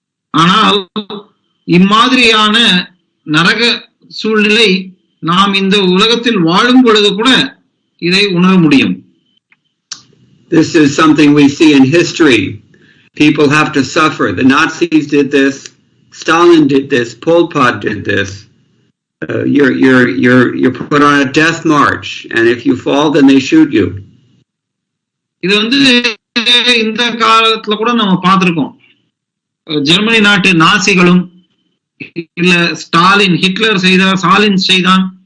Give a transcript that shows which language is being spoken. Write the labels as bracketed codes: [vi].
[ta] ஆனால் இம்மாதிரியான நரக சூழ்நிலை நாம் இந்த உலகத்தில் வாழும் பொழுது கூட இதை உணர முடியும். [en] This is something we see in history. People have to suffer. The Nazis did this. Stalin did this. Pol Pot did this. You're put on a death march, and if you fall, then they shoot you. [ta] இது இந்த காலத்துல கூட நம்ம பார்த்திருக்கோம். Germany நாட்டு நாசிகளும் இல்ல Hitler Stalin செய்தான்.